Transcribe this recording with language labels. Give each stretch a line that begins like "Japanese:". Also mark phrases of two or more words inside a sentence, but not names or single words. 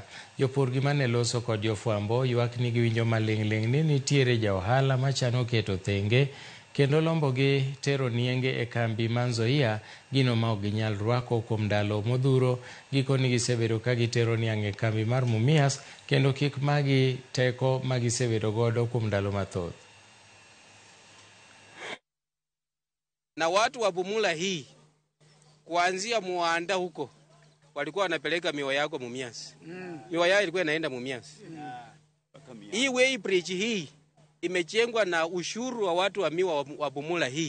Luo (Kenya and Tanzania): Jopur gi mane loso kod jofwambo ywak ni giwinjo maling'ling' ni nitiere ja ohala machano keto thenge kendo lombogi tero nienge e kambi ma Nzoia, gino ma ok ginyal rwako kuom ndalo modhuro. Gikoni gisebedo ka gitero niang' e kambi mar Mumias kendo kik magi teko ma gisebedo godo kuom ndalo mathoth.
Swahili: Na watu wa Bumula hii kuanzia Muanda huko walikuwa wanapeleka miwa yako Mumias. Miwa yao ilikuwa inaenda Mumias. Hii way bridge hii imejengwa na ushuru wa watu wa miwa wa Bumula hii.